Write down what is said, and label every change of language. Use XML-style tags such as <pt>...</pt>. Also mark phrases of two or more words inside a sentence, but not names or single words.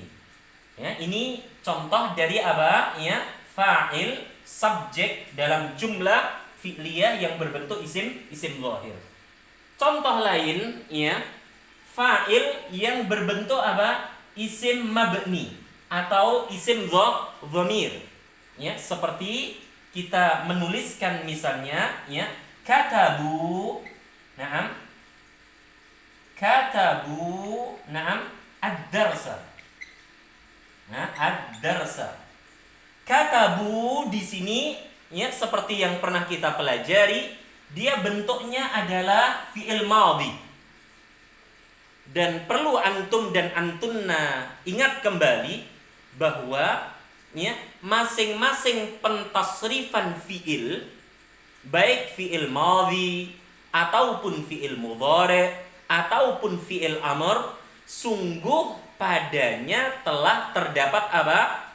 <id>Ini contoh dari fa'il, subjek dalam jumlah fi'liyah yang berbentuk isim zahir. Contoh lain fa'il yang berbentuk isim mabni atau isim dhamir. Seperti kita menuliskan misalnya katabu,</id> <ar>كتبوا الدرس.</ar> <id>Ad-darsa. Katabu di sini seperti yang pernah kita pelajari, dia bentuknya adalah fi'il madhi. Dan perlu antum dan antunna ingat kembali bahwa masing-masing pentasrifan fi'il, baik fi'il madhi, ataupun fi'il mudhari ataupun fi'il amr, sungguh padanya telah terdapat apa?</id>